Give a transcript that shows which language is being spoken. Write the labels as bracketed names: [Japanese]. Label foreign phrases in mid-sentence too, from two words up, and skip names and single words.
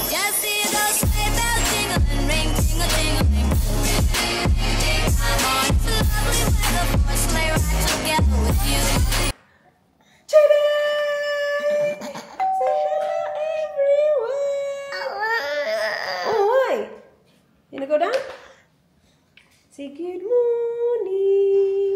[English] Just hear those sleigh bells jingling, ring, ting-a-ting-a-ling. Ring, ding, ding, ding, I'm on. It's lovely weather for a sleigh ride together with you. Say hello, everyone. Oh, why? You gonna go down? Say good morning.